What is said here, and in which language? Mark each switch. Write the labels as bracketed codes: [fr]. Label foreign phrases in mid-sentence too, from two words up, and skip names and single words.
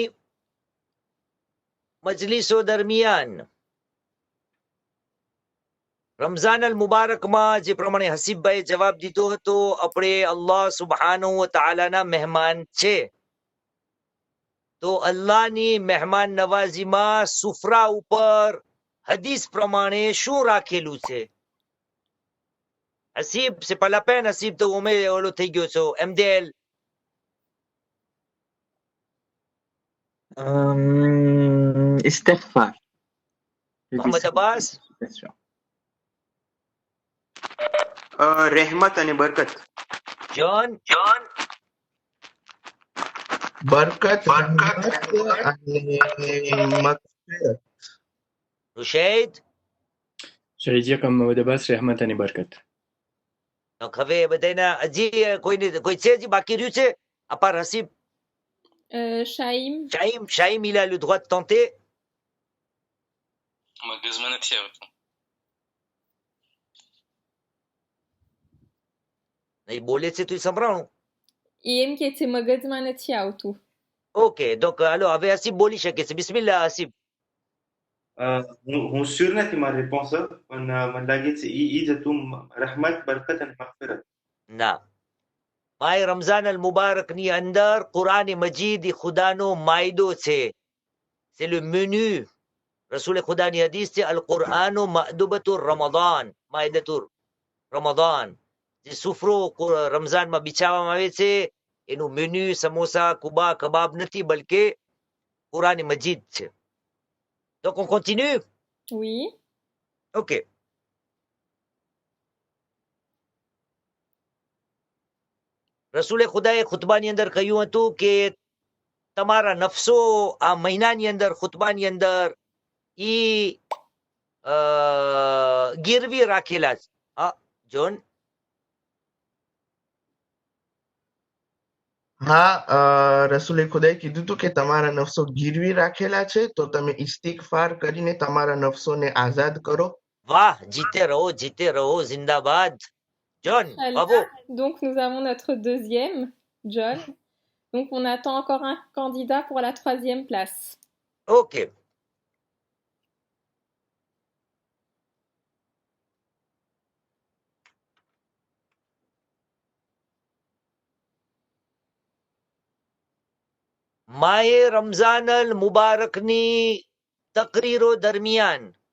[gu] મજલિસો દરમિયાન રમઝાન અલ મુબારકમાં જે પ્રમાણે હસીબભાઈ જવાબ દીધો હતો આપણે અલ્લાહ સુબ્હાનહુ વ તઆલાના મહેમાન છે તો અલ્લાહની મહેમાન નવાજીમાં સુફરા ઉપર હદીસ પ્રમાણે શું રાખેલું છે હસીબ [fr] c'est pas la peine [gu] હસીબ તો ઓમે ઓલો થઈ ગયો છો એમડેલ Istighfar. મોહમ્મદ અબ્બાસ રહેમત અને બરકત. જોન બરકત અને મગફિરત. રુશૈદ [fr] J'allais dire comme Mohamed Abbas, Rahmat et Barkat. [gu] donc હવે બધાના હજી કોઈ છે હજી બાકી રહ્યું છે [fr] à part [gu] હસીબ [fr] Shaïm. Shaïm il a le droit de tenter [gu] મગજમાં નથી આવતું. il બોલે છે તો સંભળાણું એમ કે છે મગજમાં નથી આવતું. ઓકે [fr] donc alors [gu] હવે હસીબ બોલી શકે છે બિસ્મિલ્લાહ હસીબ હું શ્યોર નથી મારી રિસ્પોન્સ પણ મને લાગે છે ઈ જ હતું રહમત બરકત અને મગફિરત. ના માય રમઝાન અલ મુબારક ની અંદર કુરાન મજીદ એ ખુદાનો માયદો છે [fr] c'est le menu [gu] રસૂલ ખુદાની હદીસ છે [ar] القرآن مأدبة رمضان مائدة رمضان [gu] જે સુફરો રમઝાનમાં બિછાવવામાં આવે છે એનું મેન્યુ સમોસા કુબા કબાબ નથી બલકે કુરાન મજીદ છે [fr] donc on continue Oui. [gu] ok રસૂલે ખુદાએ ખુતબાની અંદર કહ્યું હતું કે તમારા નફસો આ મહિનાની અંદર ખુતબાની અંદર ઈ ગીરવી રાખેલા છે જોન હા રસૂલે ખુદાએ કીધું હતું કે તમારા નફસો ગીરવી રાખેલા છે તો તમે ઇસ્તિગફાર કરીને તમારા નફસોને આઝાદ કરો. વાહ [hi] जीते रहो जिंदाबाद [gu] John bravo [fr] donc nous avons notre deuxième John donc on attend encore un candidat pour la troisième place. [gu] ok માહે રમઝાન અલ મુબારકની તકરીરો દરમિયાન